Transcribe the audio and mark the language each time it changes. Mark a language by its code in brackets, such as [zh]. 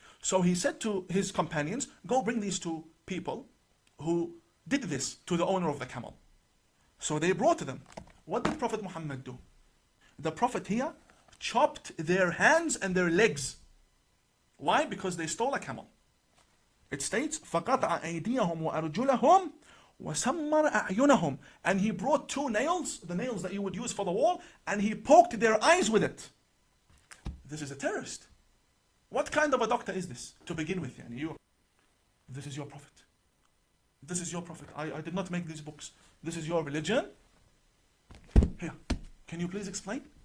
[en] So he said to his companions, go bring these 2 people who did this to the owner of the camel. So they brought them. What did Prophet Muhammad do? The Prophet here chopped their hands and their legs Why? Because they stole a camel. It states, [ar] فَقَطْعَ أَيْدِيَهُمْ وَأَرْجُلَهُم وَسَمَّرَ أَعْيُنَهُم. [en] And he brought 2 nails, the nails that you would use for the wall, and he poked their eyes with it. This is a terrorist. What kind of a doctor is this, to begin with? This is your prophet. This is your prophet. I did not make these books. This is your religion. Here, can you please explain?